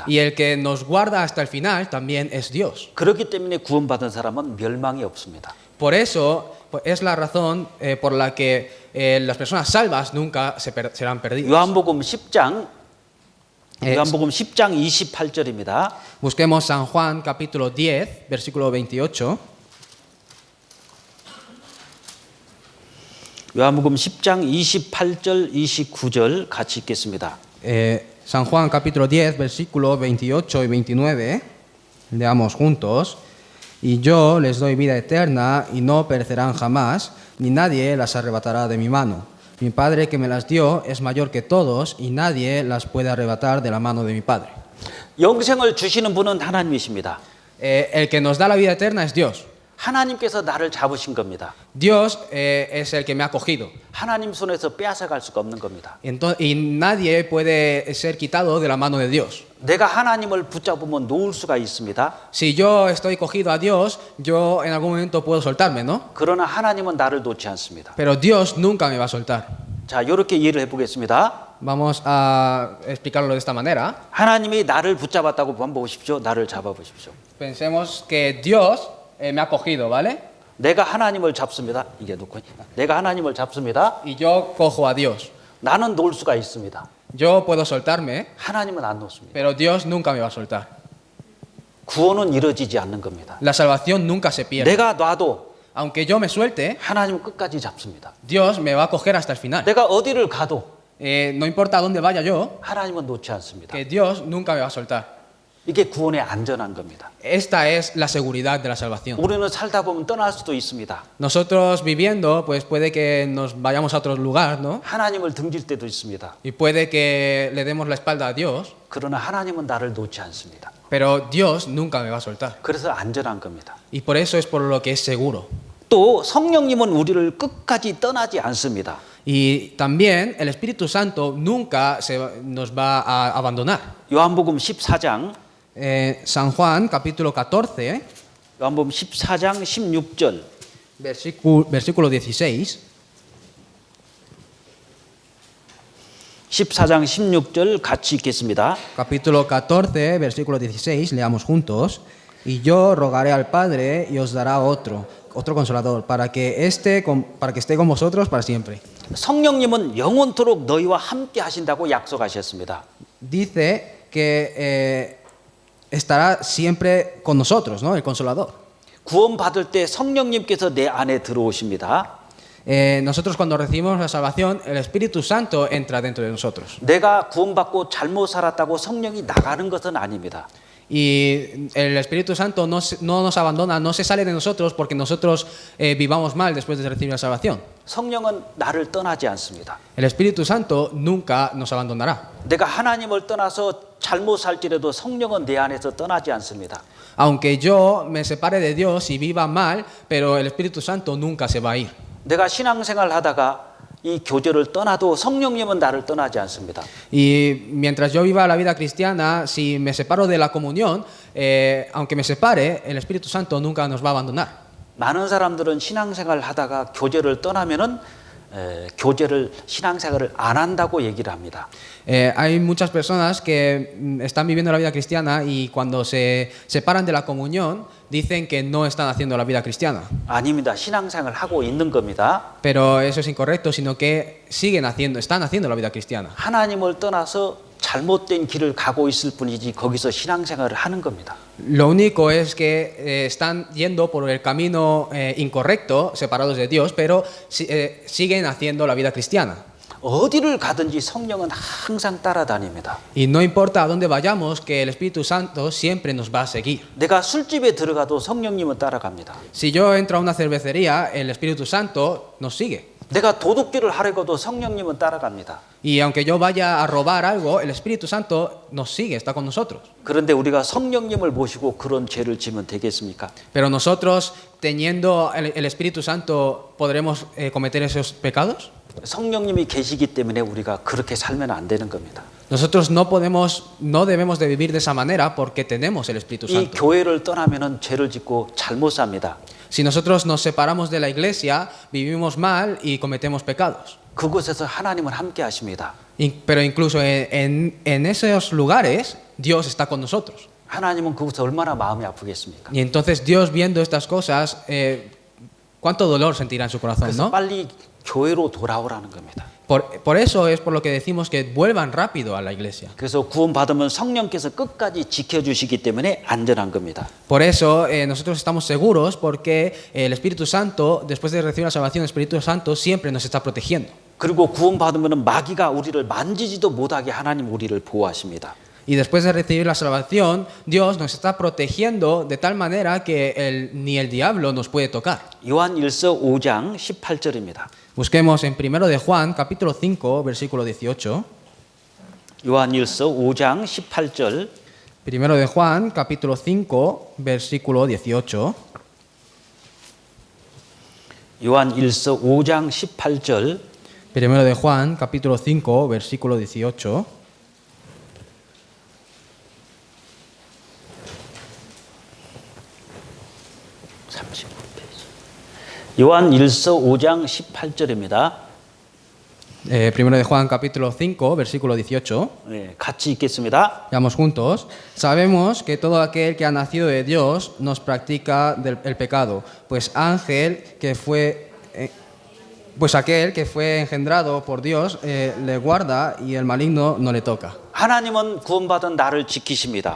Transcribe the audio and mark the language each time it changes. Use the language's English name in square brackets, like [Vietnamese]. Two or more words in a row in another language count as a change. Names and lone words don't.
[Spanish] Y el que nos guarda hasta el final también es Dios. [Korean] 그렇기 때문에 구원받은 사람은 멸망이 없습니다. [Spanish] Por eso pues, es la razón por la que las personas salvas nunca serán perdidas. [Korean] 요한복음 10장 예. 요한복음 10장 28절입니다. [Spanish] Busquemos San Juan capítulo 10, versículo 28. [Korean] 요한복음 10장 28절 29절 같이 읽겠습니다. [Spanish] San Juan capítulo 10, versículo 28 y 29. Leamos juntos. Y yo les doy vida eterna y no perecerán jamás, ni nadie las arrebatará de mi mano. Mi Padre que me las dio es mayor que todos y nadie las puede arrebatar de la mano de mi Padre. [Korean] 영생을 주시는 분은 하나님이십니다. [Spanish] El que nos da la vida eterna es Dios. [Korean] 하나님께서 나를 잡으신 겁니다. [Spanish] Dios es el que me ha cogido. [Korean] 하나님 손에서 빼앗아갈 수가 없는 겁니다. [Spanish] Y nadie puede ser quitado de la mano de Dios. [Korean] 내가 하나님을 붙잡으면 놓을 수가 있습니다. [Spanish] Si yo estoy cogido a Dios, yo en algún momento puedo soltarme, ¿no? [Korean] 그러나 하나님은 나를 놓지 않습니다. [Spanish] Pero Dios nunca me va a soltar. [Korean] 자, 이렇게 이해를 해보겠습니다. [Spanish] Vamos a explicarlo de esta manera. [Korean] 하나님이 나를 붙잡았다고 한번 보십시오. 나를 잡아보십시오. [Spanish] Pensemos que Dios me ha cogido, ¿vale? [Korean] 내가 하나님을 잡습니다. 이게 놓고 내가 하나님을 잡습니다. [Spanish] Y yo cojo a Dios. [Korean] 나는 놓을 수가 있습니다. [Spanish] Yo puedo soltarme, [Korean] 하나님은 안 놓습니다. [Spanish] pero Dios nunca me va a soltar. [Korean] 구원은 이루어지지 않는 겁니다. [Spanish] La salvación nunca se pierde. [Korean] 내가 놔도 [Spanish] Aunque yo me suelte, [Korean] 하나님은 끝까지 잡습니다. [Spanish] Dios me va a coger hasta el final. [Korean] 내가 어디를 가도 [Spanish] No importa dónde vaya yo, [Korean] 하나님은 놓지 않습니다. [Spanish] que Dios nunca me va a soltar. [Korean] 이게 구원의 안전한 겁니다. [Spanish] Esta es la seguridad de la salvación. [Korean] 우리는 살다 보면 떠날 수도 있습니다. [Spanish] Nosotros viviendo, pues puede que nos vayamos a otro lugar, ¿no? [Korean] 하나님을 등질 때도 있습니다. [Spanish] Y puede que le demos la espalda a Dios, [Korean] 그러나 하나님은 나를 놓지 않습니다. [Spanish] pero Dios nunca me va a soltar. [Korean] 그래서 안전한 겁니다. [Spanish] Y por eso es por lo que es seguro. [Korean] 또 성령님은 우리를 끝까지 떠나지 않습니다. [Spanish] Y también el Espíritu Santo nunca nos va a abandonar. [Korean] 요한복음 14장 [Spanish] San Juan, capítulo 14, [Korean] 요한복음 14장 16절 [Spanish] versículo 16. [Korean] 14장 16절 같이 읽겠습니다. [Spanish] Capítulo 14, versículo 16, leamos juntos. Y yo rogaré al Padre y os dará otro consolador, para que esté con vosotros para siempre. [Korean] 성령님은 영원토록 너희와 함께 하신다고 약속하셨습니다. [Spanish] Dice que estará siempre con nosotros, ¿no? El consolador. [Korean] 구원받을 때 성령님께서 내 안에 들어오십니다. [Spanish] Nosotros cuando recibimos la salvación, el Espíritu Santo entra dentro de nosotros. [Korean] 내가 구원받고 잘못 살았다고 성령이 나가는 것은 아닙니다. [Spanish] Y el Espíritu Santo no nos abandona, no se sale de nosotros porque nosotros vivamos mal después de recibir la salvación. [Korean] 성령은 나를 떠나지 않습니다. [Spanish] El Espíritu Santo nunca nos abandonará. [Korean] 내가 하나님을 떠나서 잘못 살지라도 성령은 내 안에서 떠나지 않습니다. [Spanish] Aunque yo me separe de Dios y viva mal, pero el Espíritu Santo nunca se va a ir. [Korean] 내가 신앙생활 하다가 이 교제를 떠나도 성령님은 나를 떠나지 않습니다. [Spanish] Y mientras yo viva la vida cristiana, si me separo de la comunión, aunque me separe, el Espíritu Santo nunca nos va a abandonar. [Korean] 많은 사람들은 신앙생활 하다가 교제를 떠나면은 신앙생활을 안 한다고 얘기를 합니다. [Spanish] Hay muchas personas que están viviendo la vida cristiana y cuando se separan de la comunión dicen que no están haciendo la vida cristiana. [Korean] 아닙니다. 신앙생활 하고 있는 겁니다. [Spanish] Pero eso es incorrecto, sino que están haciendo la vida cristiana. [Korean] 하나님을 떠나서 잘못된 길을 가고 있을 뿐이지 거기서 신앙생활을 하는 겁니다. [Spanish] Lo único es que están yendo por el camino incorrecto, separados de Dios, pero siguen haciendo la vida cristiana. [Korean] 어디를 가든지 성령은 항상 따라다닙니다. [Spanish] Y no importa a dónde vayamos, que el Espíritu Santo siempre nos va a seguir. [Korean] 내가 술집에 들어가도 성령님은 따라갑니다. [Spanish] Si yo entro a una cervecería, el Espíritu Santo nos sigue. [Korean] 내가 도둑질을 하려고도 성령님은 따라갑니다. [Spanish] Y aunque yo vaya a robar algo, el Espíritu Santo nos sigue, está con nosotros. [Korean] 그런데 우리가 성령님을 모시고 그런 죄를 지면 되겠습니까? [Spanish] Pero nosotros, teniendo el Espíritu Santo, ¿podremos cometer esos pecados? [Korean] 성령님이 계시기 때문에 우리가 그렇게 살면 안 되는 겁니다. [Spanish] Nosotros no debemos de vivir de esa manera porque tenemos el Espíritu [Korean] 이 [Spanish] Santo. [Korean] 교회를 떠나면은 죄를 짓고 잘못 삽니다. [Spanish] Si nosotros nos separamos de la iglesia, vivimos mal y cometemos pecados. [Korean] 그곳에서 하나님은 함께 하십니다. [Spanish] Pero incluso en esos lugares, Dios está con nosotros. [Korean] 하나님은 그곳에서 얼마나 마음이 아프겠습니까? [Spanish] Y entonces Dios, viendo estas cosas, ¿Cuánto dolor sentirá en su corazón, [Korean] 그래서 [Spanish] no? [Korean] 빨리 교회로 돌아오라는 겁니다. [Spanish] Por eso es por lo que decimos que vuelvan rápido a la iglesia. [Korean] 그래서 구원받으면 성령께서 끝까지 지켜주시기 때문에 안전한 겁니다. [Spanish] Por eso nosotros estamos seguros porque el Espíritu Santo, después de recibir la salvación, el Espíritu Santo siempre nos está protegiendo. [Korean] 그리고 구원받으면 마귀가 우리를 만지지도 못하게 하나님 우리를 보호하십니다. [Spanish] Y después de recibir la salvación, Dios nos está protegiendo de tal manera que ni el diablo nos puede tocar. [Korean] 요한 1서 5장 18절입니다. [Spanish] Busquemos en 1 de Juan, capítulo 5, versículo 18. [Korean] 요한 1서 5장 18절. [Spanish] 1 de Juan, capítulo 5, versículo 18. [Korean] 요한 1서 5장 18절. [Spanish] 1 de Juan, capítulo 5, versículo 18. [Korean] 요한 1서 5장 18절입니다. [Spanish] 1 de Juan, capítulo 5, versículo 18. [Korean] 네, 같이 읽겠습니다. [Spanish] Leamos juntos. Sabemos que todo aquel que ha nacido de Dios nos practica el pecado, pues aquel que fue engendrado por Dios le guarda y el maligno no le toca. [Korean] 하나님은 구원받은 나를 지키십니다.